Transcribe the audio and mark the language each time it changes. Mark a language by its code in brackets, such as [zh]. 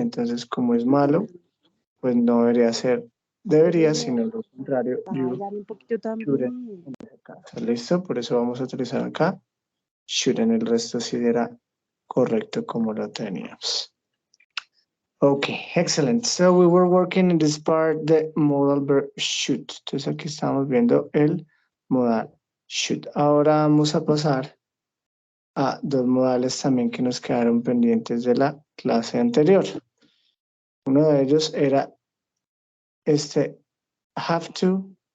[es] Entonces, como es malo, pues no debería ser, debería, sino lo contrario, [en] you shouldn't [es] en ese caso. ¿Listo? Por eso vamos a utilizar acá shouldn't. El resto sí era correcto como lo teníamos. [en] Okay, excellent. So we were working in this part, the modal verb should. [es] Entonces aquí estamos viendo el modal should. Ahora vamos a pasar a 2 modales también que nos quedaron pendientes de la clase anterior. Uno de ellos era este have to